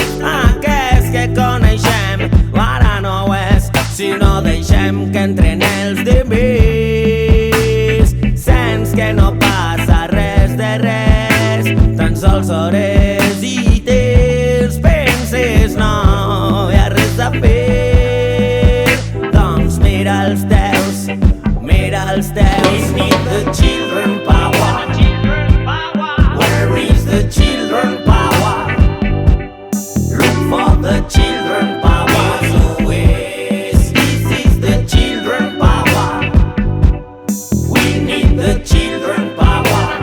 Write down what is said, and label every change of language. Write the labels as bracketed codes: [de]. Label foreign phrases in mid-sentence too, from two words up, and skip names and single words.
[ca] Aquest que coneixem ara no ho és, si no deixem que entren els demés. Sents que no passa res de res, tan sols hores i temps. Penses no hi ha res a fer, doncs mira els teus, mira els teus. [en] We need the children power. Where is the children power? Look for the children power. So this is the children power. We need the children power.